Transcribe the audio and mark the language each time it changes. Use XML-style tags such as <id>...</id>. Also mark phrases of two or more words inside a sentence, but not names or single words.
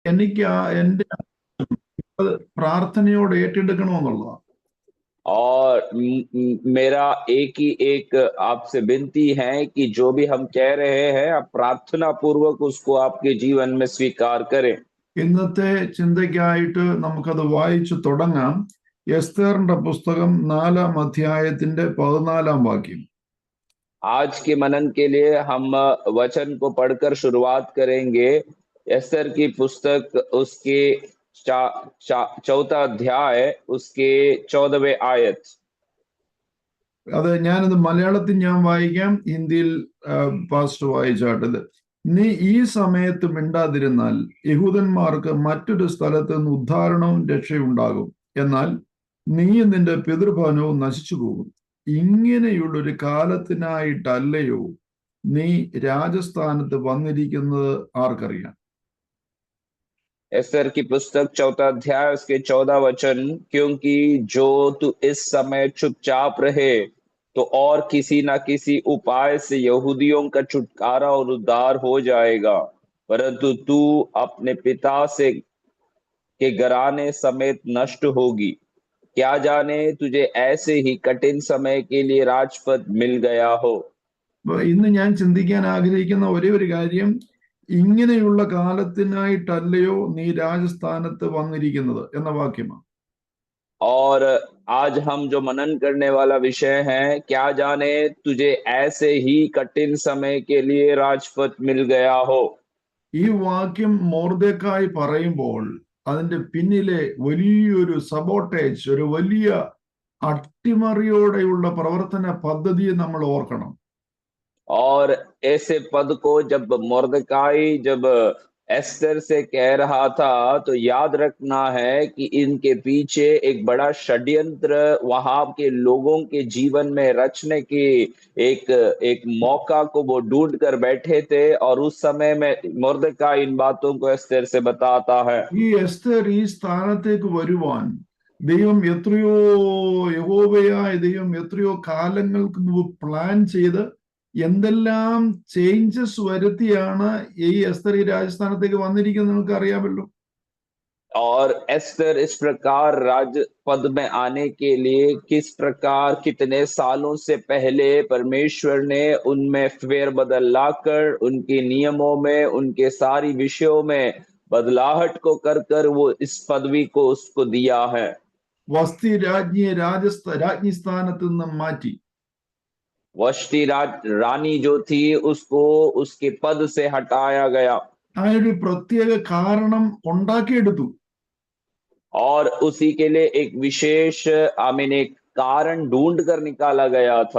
<ml>എനിക്ക് എന്റെ പ്രാർത്ഥനയോട് ഏറ്റെടുക്കണമെന്നുള്ളതാണ്.</ml> <hi>और मेरा एक आपसे विनती है कि जो भी हम कह रहे हैं आप प्रार्थना पूर्वक उसको आपके जीवन में स्वीकार करें।</hi> <ml>ഇന്നത്തെ ചിന്തയ്ക്കായിട്ട് നമുക്കത് വായിച്ചു തുടങ്ങാം. എസ്തേറിന്റെ പുസ്തകം 4-ാം അധ്യായത്തിന്റെ 14-ാം വാക്യം.</ml> <hi>आज के मनन के लिए हम वचन को पढ़कर शुरुआत करेंगे। एस्तर की पुस्तक उसके 4वां अध्याय उसके 14वें आयत।</hi> <ml>അത് ഞാനത് മലയാളത്തിൽ ഞാൻ വായിക്കാം, ഹിന്ദിയിൽ പാസ്റ്റർ വായിച്ചാട്ടത്. നീ ഈ സമയത്ത് മിണ്ടാതിരുന്നാൽ യഹൂദന്മാർക്ക് മറ്റൊരു സ്ഥലത്ത് നിന്ന് ഉദ്ധാരണവും രക്ഷയുണ്ടാകും, എന്നാൽ നീയും നിന്റെ പിതൃഭവനവും നശിച്ചു പോകും. ഇങ്ങനെയുള്ളൊരു കാലത്തിനായിട്ടല്ലയോ നീ രാജസ്ഥാനത്ത് വന്നിരിക്കുന്നത് ആർക്കറിയാം?</ml> <hi>एस्तर की पुस्तक 4वां अध्याय उसके 14 वचन, क्योंकि जो तू इस समय चुपचाप रहे तो और किसी ना किसी उपाय से यहूदियों का छुटकारा और उद्धार हो जाएगा, परंतु तू अपने पिता से के घराने समेत नष्ट होगी। क्या जाने तुझे ऐसे ही कठिन समय के लिए राजपद मिल गया हो।</hi> <ml>ഇന്ന് ഞാൻ ചിന്തിക്കാൻ ആഗ്രഹിക്കുന്ന ഒരേ ഒരു കാര്യം, ഇങ്ങനെയുള്ള കാലത്തിനായിട്ടല്ലയോ നീ രാജസ്ഥാനത്ത് വന്നിരിക്കുന്നത് എന്ന വാക്യമാണ്.</ml> <hi>और आज हम जो मनन करने वाला विषय है, क्या जाने तुझे ऐसे ही कठिन समय के लिए राजपद मिल गया हो।</hi> <ml>ഈ വാക്യം മൊർദെഖായി പറയുമ്പോൾ അതിന്റെ പിന്നിലെ വലിയൊരു സബോട്ടേജ്, ഒരു വലിയ അട്ടിമറിയോടെയുള്ള പ്രവർത്തന പദ്ധതിയെ നമ്മൾ ഓർക്കണം.</ml> <hi>और ऐसे पद को जब मोर्दकाई जब एस्तर से कह रहा था तो याद रखना है कि इनके पीछे एक बड़ा षड्यंत्र वहां के लोगों के जीवन में रचने की एक मौका को वो ढूंढ कर बैठे थे, और उस समय में मोर्दकाई इन बातों को एस्तर से बताता है।</hi> <ml>ഈ എസ്തർ ഈ സ്ഥാനത്തേക്ക് വരുവാൻ ദൈവം എത്രയോ, യഹോവയായ ദൈവം എത്രയോ കാലങ്ങൾക്ക് മുമ്പ് പ്ലാൻ ചെയ്ത് എന്തെല്ലാം ചേഞ്ചസ് വരുത്തിയാണ് ഈ എസ്തർ ഈ രാജസ്ഥാനത്തേക്ക് വന്നിരിക്കുന്നത് നമുക്ക് അറിയാമല്ലോ.</ml> <hi>और एस्तर इस प्रकार राजपद में आने के लिए किस प्रकार कितने सालों से पहले परमेश्वर ने उनमें फेरबदल लाकर उनके नियमों में, उनके सारी विषयों में बदलाहट को कर कर वो इस पदवी को उसको दिया है।</hi> <ml>വസ്തി രാജ്ഞിയെ രാജ്ഞി സ്ഥാനത്ത് നിന്ന് മാറ്റി.</ml> <hi>वष्टि रानी जो थी उसको उसके पद से हटाया गया,</hi> <ml>അതിനൊരു പ്രത്യേക കാരണം ഉണ്ടാക്കിയെടുത്തു.</ml> <hi>और उसी के लिए एक विशेष एक कारण ढूंढ कर निकाला गया था।</hi>